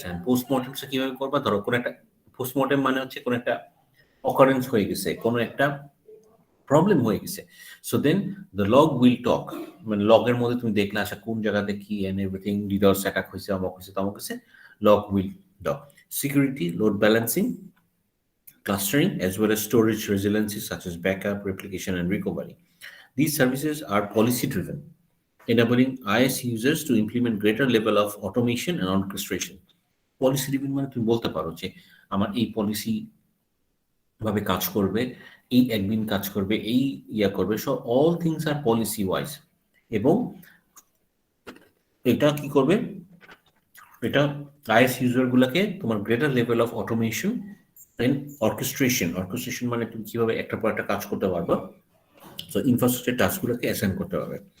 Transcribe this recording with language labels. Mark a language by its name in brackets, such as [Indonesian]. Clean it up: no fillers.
[Bangla] And পোস্টমর্টেমসটা কীভাবে করবা? ধরো কোনো একটা পোস্টমর্টেম মানে হচ্ছে কোনো একটা অকারেন্স হয়ে গেছে, কোনো একটা প্রবলেম হয়ে গেছে। [English] so then the log will talk, [Bangla] মানে লগের মধ্যে তুমি দেখলে আসা কোন জায়গাতে কি অ্যান্ড এভরিথিং, ডিডস অ্যাটাক হয়েছে, অমক হয়েছে, তমক হয়েছে, [English] Log will talk. Security, load balancing, clustering, as well as storage resiliency such as backup, replication, and recovery. These services are policy-driven, enabling IaaS users to implement greater level of automation and orchestration. [Bangla] Policy-driven মানে তুমি বলতে পারো যে আমার এই policy ভাবে কাজ করবে, এই একদিন কাজ করবে, এই ইয়া করবে, [English] So all things are policy wise. [Bangla] এবং এটা কি করবে? এটা আইএস ইউজারগুলোকে তোমার greater level of automation and orchestration মানে তুমি কিভাবে একটা পর একটা কাজ করতে পারবে, সো ইনফ্রাস্ট্রাকচার টাস্কগুলোকে অ্যাসাইন করতে পারবে।